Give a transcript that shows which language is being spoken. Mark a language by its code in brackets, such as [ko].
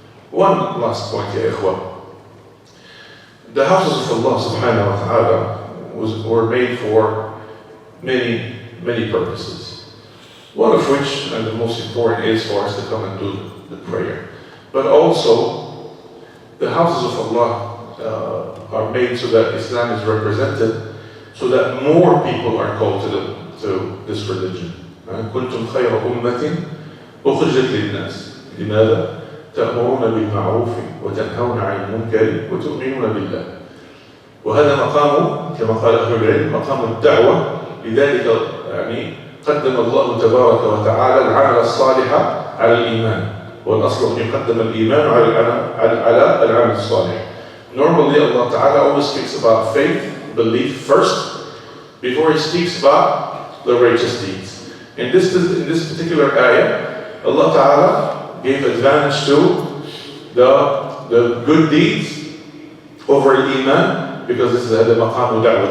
[en] One last point, ya ikhwa. The houses of Allah subhanahu wa ta'ala were made for many purposes. One of which, and the most important, is for us to come and do the prayer. But also, the houses of Allah are made so that Islam is represented, so that more people are called to this religion. [ar] كنتم خير أمة أخرجت للناس لماذا؟ تأمرون بالمعروف وتنهون عن المنكر وتؤمنون بالله. وهذا مقام كما قال أهل العلم مقام الدعوة. لذلك قدم الله تبارك وتعالى العمل الصالح على الإيمان. والأصل أن يقدم الإيمان على العمل الصالح. [en] Normally Allah Ta'ala always speaks about faith, belief first, before He speaks about the righteous deeds. In this particular ayah, Allah Ta'ala gave advantage to the good deeds over Iman, because this is the maqam da'wah.